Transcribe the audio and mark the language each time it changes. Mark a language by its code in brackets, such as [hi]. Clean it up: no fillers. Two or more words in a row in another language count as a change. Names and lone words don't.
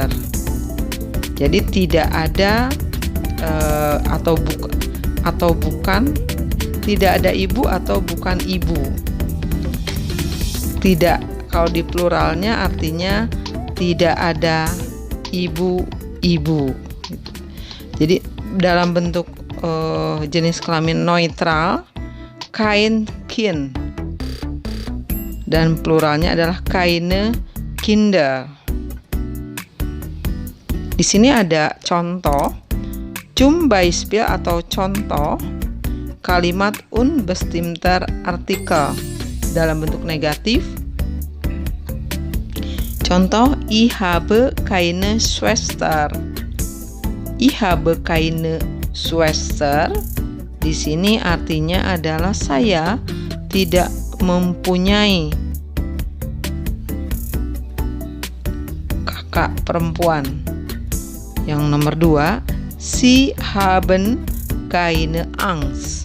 [id] Jadi tidak ada atau bukan, tidak ada ibu atau bukan ibu. Tidak. Kalau di pluralnya artinya tidak ada ibu-ibu. Jadi dalam bentuk jenis kelamin neutral, [de] kein Kind, [id] dan pluralnya adalah [de] keine Kinder. [id] Di sini ada contoh [de] Zum Beispiel [id] atau contoh kalimat [de] unbestimmter Artikel [id] dalam bentuk negatif. Contoh, [de] ich habe keine Schwester. Ich habe keine Schwester. [id] Di sini artinya adalah saya tidak mempunyai kakak perempuan. Yang nomor 2, [de] Sie haben keine Angst.